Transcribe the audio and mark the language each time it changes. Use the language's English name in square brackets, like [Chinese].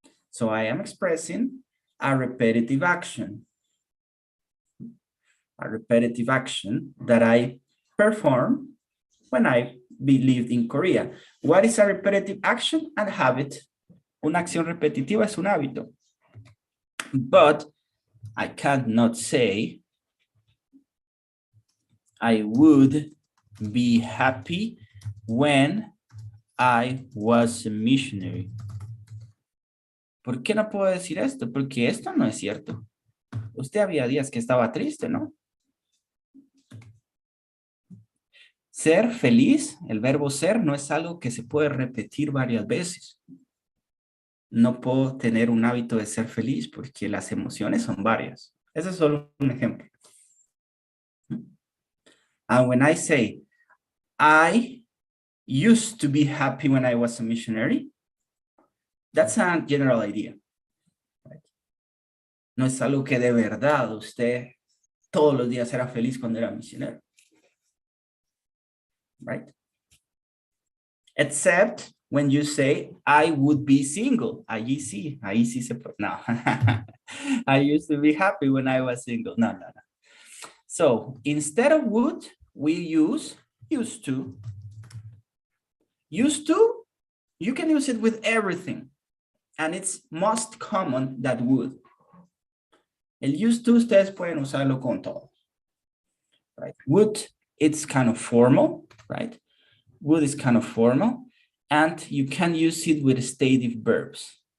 [English] So I am expressing a repetitive action. A repetitive action that I perform when I lived in Korea. What is a repetitive action? A habit. [Spanish] Una acción repetitiva es un hábito. [English] But I cannot say I would be happy when I was a missionary. [Spanish] ¿Por qué no puedo decir esto? Porque esto no es cierto. Usted había días que estaba triste, ¿no? Ser feliz, el verbo ser, no es algo que se puede repetir varias veces. No puedo tener un hábito de ser feliz porque las emociones son varias. Ese es solo un ejemplo. [English] And when I say, I used to be happy when I was a missionary, that's a general idea. Right? [Spanish] No es algo que de verdad usted todos los días era feliz cuando era misionero. [English] Right? Except when you say, I would be single. [Spanish] Ahí sí se puede. [English] No. I used to be happy when I was single. No. So instead of would, we use used to. Used to, you can use it with everything. And it's most common that would. [Spanish] El used to, ustedes pueden usarlo con todo. [English] Right? Would, it's kind of formal, right? Would is kind of formal. And you can use it with stative verbs.